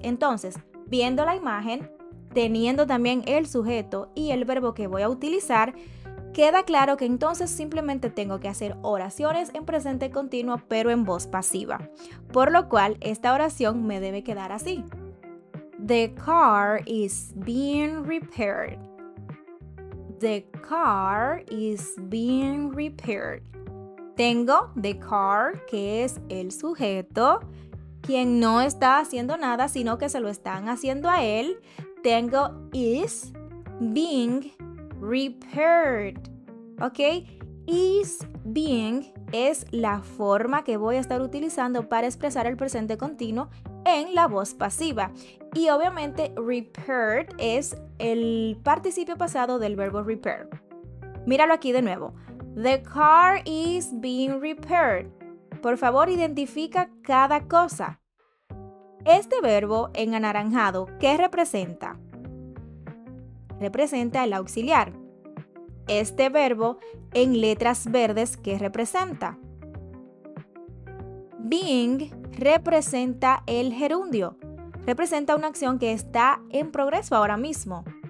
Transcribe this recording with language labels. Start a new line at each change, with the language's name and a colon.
Spanish: Entonces, viendo la imagen, teniendo también el sujeto y el verbo que voy a utilizar, queda claro que entonces simplemente tengo que hacer oraciones en presente continuo pero en voz pasiva. Por lo cual, esta oración me debe quedar así.
English: The car is being repaired. The car is being repaired.
Spanish: Tengo the car, que es el sujeto, quien no está haciendo nada, sino que se lo están haciendo a él. Tengo
English: is being repaired,
Spanish: ¿ok? Is being es la forma que voy a estar utilizando para expresar el presente continuo en la voz pasiva. Y obviamente repaired es el participio pasado del verbo repair. Míralo aquí de nuevo.
English: The car is being repaired.
Spanish: Por favor, identifica cada cosa. Este verbo en anaranjado, ¿qué representa? Representa el auxiliar. Este verbo en letras verdes, ¿qué representa? Being representa el gerundio. Representa una acción que está en progreso ahora mismo.